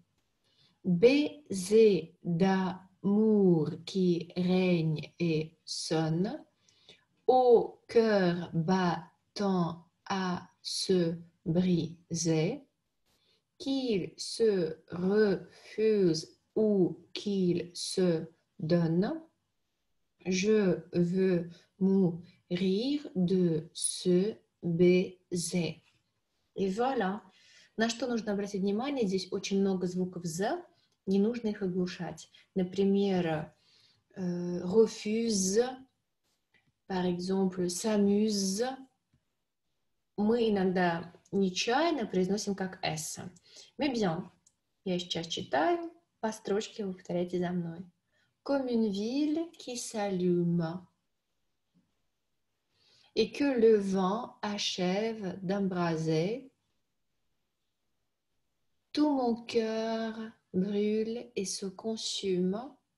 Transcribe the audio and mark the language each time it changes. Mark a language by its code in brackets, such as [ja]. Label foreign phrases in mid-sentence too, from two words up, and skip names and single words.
[fr] Baiser d'amour qui règne et sonne, au cœur battant à se briser, qu'il se refuse ou qu'il se donne, je veux mourir de ce baiser. [ru] И voilà. На что нужно обратить внимание? Здесь очень много звуков «з», не нужно их оглушать. Например, [fr] refuse, par exemple, s'amuse. [ru] Мы иногда нечаянно произносим как «с». [fr] Mais bien, [ru] я сейчас читаю, по строчке вы повторяйте за мной. [fr] Comme une ville qui s'allume et que le vent achève d'embraser, tout mon cœur brûle et se consume.